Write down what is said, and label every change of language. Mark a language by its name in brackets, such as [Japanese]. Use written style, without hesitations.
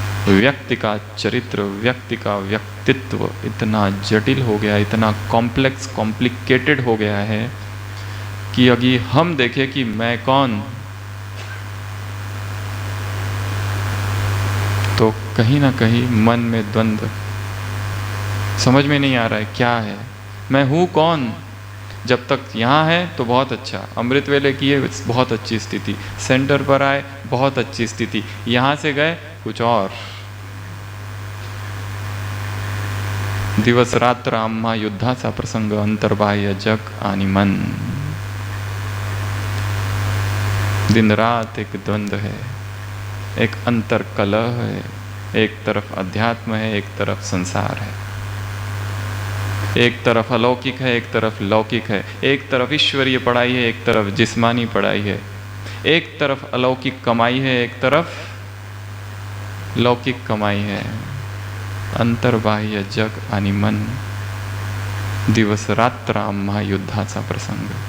[Hindi] व्यक्ति का चरित्र, व्यक्ति का व्यक्तित्व इतना जटिल हो गया, इतना कॉम्प्लिकेटेड हो गया है कि अगर हम देखें कि मैं कौन, तो कहीं ना कहीं मन में द्वंद्व, समझ में नहीं आ रहा है क्या है, मैं हूँ कौन। जब तक यहाँ है तो बहुत अच्छा, अमृत वेले किए बहुत अच्छी स्थिति, सेंटर पर आए बहुत अच्छी स्थिति, यहाँ से गए कुछ और। [Marathi] दिवस रात्र आम्हा युद्धाचा प्रसंग, अंतर्बाह्य जग आणि मन। [Hindi] दिन रात एक द्वंद्व है, एक अंतर कलह है, एक तरफ अध्यात्म है, एक तरफ संसार है, एक तरफ अलौकिक है, एक तरफ लौकिक है, एक तरफ ईश्वरीय पढ़ाई है, एक तरफ जिस्मानी पढ़ाई है, एक तरफ अलौकिक कमाई है, एक तरफ लौकिक कमाई है। [Marathi] अंतर्बाह्य जग आणि मन, दिवस रात्र आम्हा युद्धाचा प्रसंग।